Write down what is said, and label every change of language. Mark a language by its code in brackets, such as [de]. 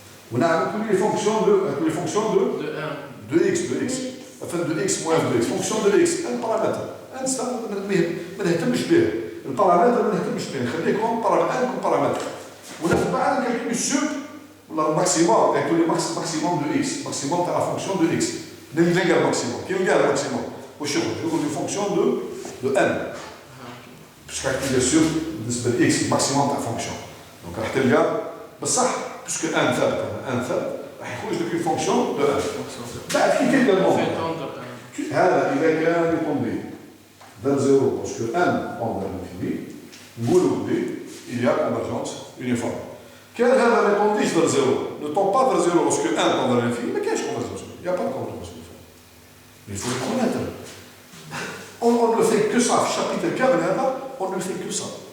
[fr] On a tous les fonctions de x. f de x moins f de x, fonction de x, un paramètre. [ar] Un ما نهتمش به. البارامتر ما نهتمش به، نخليه كون paramètre. وناخذ بعد نكالكولي سور ولا الماكسيموم، نكالكولي maximum de x, maximum تاع la fonction de x. نلقى الماكسيموم، كي نلقى الماكسيموم واش يخرج؟ يخرج [fr] une fonction de n. [ar] باش كالكولي سور بالنسبة ل x maximum تاع fonction. دونك راح تلقى بصح باسكو n ثابت راح يخرج لك [fr] une fonction de n. [ar] بعد كي تلقى الموضوع هذا إذا كان يطندي [fr] vers 0 parce que n tend vers l'infini [ar] نقولوا بلي [fr] il y a convergence uniforme. [ar] كان هذا ما يطنديش [fr] vers 0 ne tend pas vers 0 parce que n tend vers l'infini [ar] ما كاينش convergence uniforme. [fr] Il n'y a pas de convergence uniforme. Mais il faut le connaître. On ne fait que ça في chapitre [ar] كامل هذا [fr] on ne fait que ça.